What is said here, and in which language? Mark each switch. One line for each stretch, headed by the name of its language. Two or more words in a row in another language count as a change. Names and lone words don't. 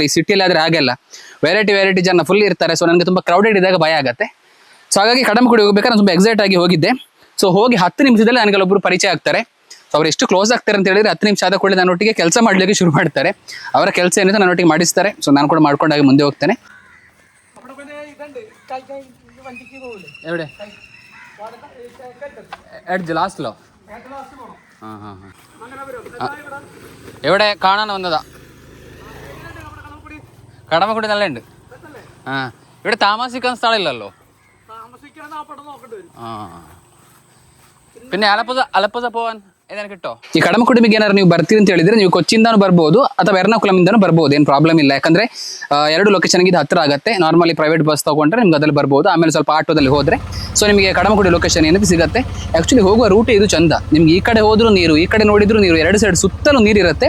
Kannada: ಈ ಸಿಟಿಯಲ್ಲಿ ಆದರೆ ಹಾಗೆಲ್ಲ ವೆರೈಟಿ ಜನ ಫುಲ್ ಇರ್ತಾರೆ. ಸೊ ನನಗೆ ತುಂಬ ಕ್ರೌಡೆಡ್ ಇದ್ದಾಗ ಭಯ ಆಗುತ್ತೆ. ಸೊ ಹಾಗಾಗಿ ಕಡಮಕುಡಿ ಹೋಗ್ಬೇಕಾದ್ರೆ ನಾನು ತುಂಬ ಎಕ್ಸೈಟ್ ಆಗಿ ಹೋಗಿದ್ದೆ. ಸೊ ಹೋಗಿ 10 ನಿಮಿಷದಲ್ಲಿ ನನಗೆ ಒಬ್ಬರು ಪರಿಚಯ ಆಗ್ತಾರೆ. ಸೊ ಅವ್ರು ಎಷ್ಟು ಕ್ಲೋಸ್ ಆಗ್ತಾರೆ ಅಂತ ಹೇಳಿದ್ರೆ 10 ನಿಮಿಷ ಆದ ಕೂಡಲೇ ನನ್ನೊಟ್ಟಿಗೆ ಕೆಲಸ ಮಾಡಲಿಕ್ಕೆ ಶುರು ಮಾಡ್ತಾರೆ. ಅವರ ಕೆಲಸ ಏನಿದೆ ನನ್ನೊಟ್ಟಿಗೆ ಮಾಡಿಸ್ತಾರೆ. ಸೊ ನಾನು ಕೂಡ ಮಾಡ್ಕೊಂಡಾಗಿ ಮುಂದೆ ಹೋಗ್ತೇನೆ.
Malayalam: എവിടെ എഡ്ജ് ലാസ്റ്റിലോ? എവിടെ കാണാൻ വന്നതാ? കടമക്കുടി നല്ല ഉണ്ട്. ഇവിടെ താമസിക്കാൻ സ്ഥലമില്ലല്ലോ. പിന്നെ അലപ്പുഴ പോവാൻ
Kannada: ಏನಾರು ಕಿಟ್ಟೋ? ಈ ಕಡಮಕುಡಿ ಬಗ್ಗೆ ಏನಾದ್ರು ನೀವು ಬರ್ತೀರಿ ಅಂತ ಹೇಳಿದ್ರೆ ನೀವು ಕೊಚ್ಚಿಂದಾನು ಬರ್ಬೋದು ಅಥವಾ ಎರ್ನಾಕುಲಮಿಂದಾನು ಬರ್ಬೋದು. ಏನು ಪ್ರಾಬ್ಲಮ್ ಇಲ್ಲ. ಯಾಕಂದ್ರೆ 2 ಲೊಕೇಶನ್ಗೆ ಇದು ಹತ್ರ ಆಗುತ್ತೆ. ನಾರ್ಮಲಿ
English: private bus
Kannada: ತಗೊಂಡ್ರೆ ನಿಮ್ಗೆ ಅದ್ರಲ್ಲಿ ಬರ್ಬೋದು. ಆಮೇಲೆ ಸ್ವಲ್ಪ ಆಟೋದಲ್ಲಿ ಹೋದ್ರೆ ಸೊ ನಿಮಗೆ ಕಡಮಕುಡಿ ಲೊಕೇಶನ್ ಏನಿದೆ ಸಿಗುತ್ತೆ. ಆಕ್ಚುಲಿ ಹೋಗುವ ರೂಟ್ ಇದು ಚಂದ. ನಿಮ್ಗೆ ಈ ಕಡೆ ಹೋದ್ರು ನೀರು, ಈ ಕಡೆ ನೋಡಿದ್ರು ನೀರು, 2 ಸೈಡ್ ಸುತ್ತಲೂ ನೀರಿರುತ್ತೆ.